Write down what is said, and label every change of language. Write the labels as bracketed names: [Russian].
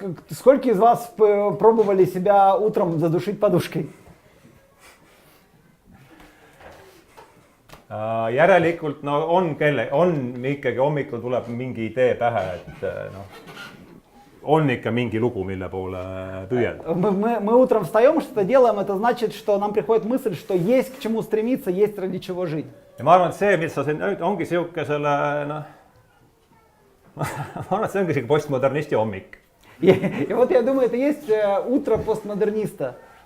[Russian] Сколько из вас пробовали себя утром задушить подушкой? [Estonian] Järelikult on ikkagi hommikul tuleb mingi idee pähe, et on ikka mingi lugu, mille poole püüelda. [Russian] Мы утром встаем, что-то делаем, это значит, что нам приходит мысль, что есть к чему стремиться, есть ради чего жить. [Estonian] Ja ma arvan, et see, mis sa siin ongi siuke selle, ma arvan, et see ongi siuke postmodernisti hommik. [Russian] И вот я думаю, это есть утро постмодерниста.